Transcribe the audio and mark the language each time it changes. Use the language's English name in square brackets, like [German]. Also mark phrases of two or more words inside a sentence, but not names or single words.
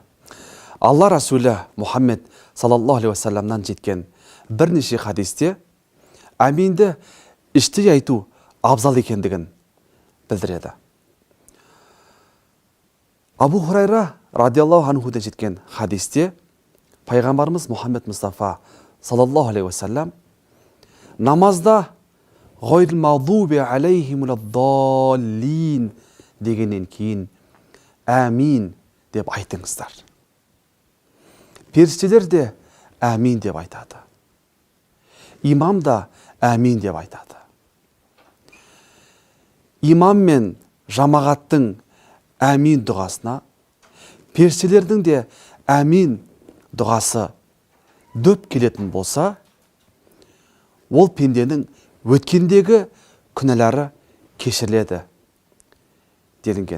[Kazakh] Алла Расулі Мұхаммед [Arabic] صلى الله عليه وسلم [Kazakh] жеткен бірнеше хадисте әминді іштей айту абзал екендігін білдіреді. Абу Хурайра [Arabic] رضي الله عنه [Kazakh] жеткен хадисте пайғамбарымыз Мұхаммед Мұстафа [Arabic] صلى الله عليه وسلم [Kazakh] намазда [Arabic] غير المغضوب عليهم الضالين [Kazakh] дегеннен кейін әмин деп айтыңыздар. Періштелер де әмин деп айтады. Имам да әмин деп айтады. Имам мен жамағаттың әмин дұғасына періштелердің де әмин дұғасы дөп келетін болса, ол пенденің өткендегі күнәлары кешіріледі делінген.